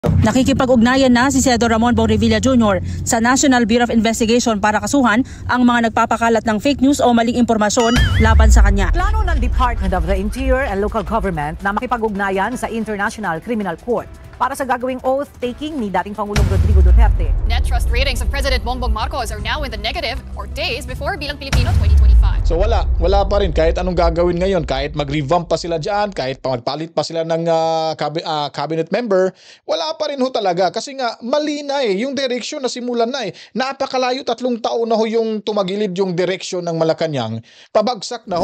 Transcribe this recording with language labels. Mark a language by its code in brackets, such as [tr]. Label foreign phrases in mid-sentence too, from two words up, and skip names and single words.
[tl] Nakikipag-ugnayan na si Senador Ramon Bong Revilla Jr. sa National Bureau of Investigation para kasuhan ang mga nagpapakalat ng fake news o maling impormasyon laban sa kanya. Plano ng Department of the Interior and Local Government na makipag-ugnayan sa International Criminal Court para sa gagawing oath-taking ni dating Pangulong Rodrigo Duterte. [en] Net trust ratings of President Bongbong Marcos are now in the negative or days before Bilang Pilipino 2025. [tl] So wala pa rin kahit anong gagawin ngayon, kahit mag-revamp pa sila dyan, kahit magpalit pa sila ng [en] cabinet member, [tl] wala pa rin ho talaga kasi nga mali na yung direksyon na simulan na napakalayo, 3 taon na ho yung tumagilid yung direksyon ng Malacanang, pabagsak na ho.